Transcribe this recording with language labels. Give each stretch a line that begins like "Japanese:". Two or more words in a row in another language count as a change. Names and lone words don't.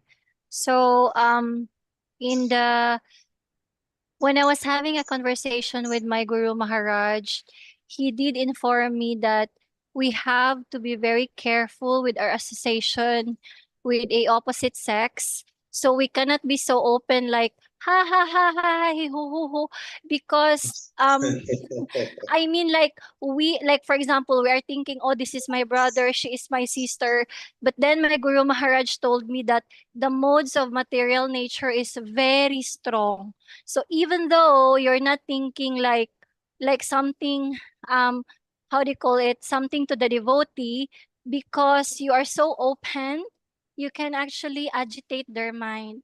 English: So in the when I was having a conversation with my Guru Maharaj, he did inform me that we have to be very careful with our association with a opposite sex. So we cannot be so open like ha ha ha ha hi, ho ho ho, because I mean, like, we, like, for example, we are thinking, oh, this is my brother, she is my sister. But then my Guru Maharaj told me that the modes of material nature is very strong. So even though you're not thinking like something, how do you call it, something to the devotee, because you are so open, you can actually agitate their mind.